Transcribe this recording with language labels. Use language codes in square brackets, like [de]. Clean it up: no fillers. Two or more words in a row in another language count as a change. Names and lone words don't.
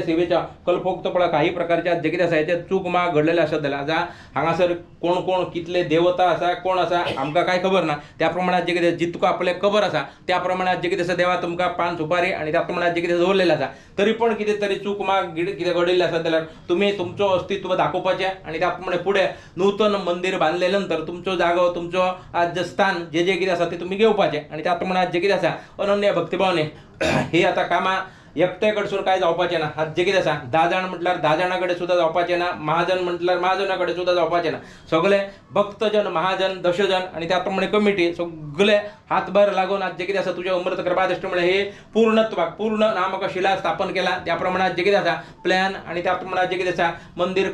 [kok] सेवेच्या कल्पोक्तपळा काही प्रकारच्या जगिरासा याच्या चूक मा घडलेल्या असत जा हांगासर कोण कोण कितले देवता असा कोण असा आमका काय खबर ना त्याप्रमाणे जगिरासा जितको आपले खबर असा त्याप्रमाणे जगिरासा देवा तुमका पान सुपारी आणि त्याप्रमाणे जगिरासा जोडलेला असा तरी पण किती तरी चूक मा किती घडलेली असा जाल्यार तुम्ही तुमचं अस्तित्व दाखोवपाचे आणि त्याप्रमाणे पुढे नूतन मंदिर बांधल्यानंतर तुमचं जागो तुमचं आज जे स्थान जे जे कितें आसा ते तुम्ही घेवपाचे आणि त्याप्रमाणे आज जे कितें आसा अनन्य भक्तिभावने हे आता कामा एकटे कडसून काय जावपाचे ना हात जे कितें आसा 10 जाण म्हटल्यार 10 जाणांकडे सुद्धा जावपाचे ना महाजन म्हटल्यार महाजनाकडे सुद्धा जावपाचे ना सगळे भक्तजन महाजन दशजन आणि त्याप्रमाणे कमिटी सगळे हातभार लागून आज जे कितें आसा तुझ्या अमृत कृपादृष्टीमुळे हे पूर्णत्वाक पूर्ण नामक शिला स्थापन केला त्याप्रमाणे आज जे कितें आसा प्लॅन आणि त्याप्रमाणे जे कितें आसा मंदिर